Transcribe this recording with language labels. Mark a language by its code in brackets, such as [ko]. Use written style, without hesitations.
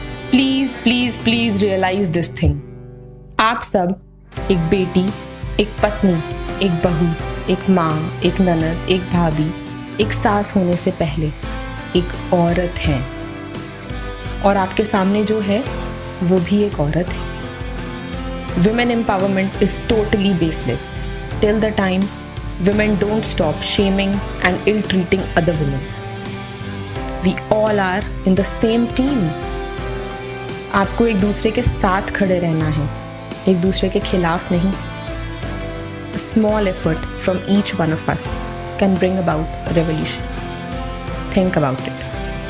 [en] Please please please realise this thing. [hi] आप सब एक बेटी, एक पत्नी, एक बहू, एक माँ, एक ननद, एक भाभी, एक सास होने से पहले एक औरत हैं। और आपके सामने जो है वो भी एक औरत है। [en] Women empowerment is totally baseless till the time women don't stop shaming and ill-treating other women. We all are in the same team. [hi] आपको एक दूसरे के साथ खड़े रहना है, एक दूसरे के खिलाफ नहीं। [en] A small effort from each one of us can bring about a revolution. Think about it.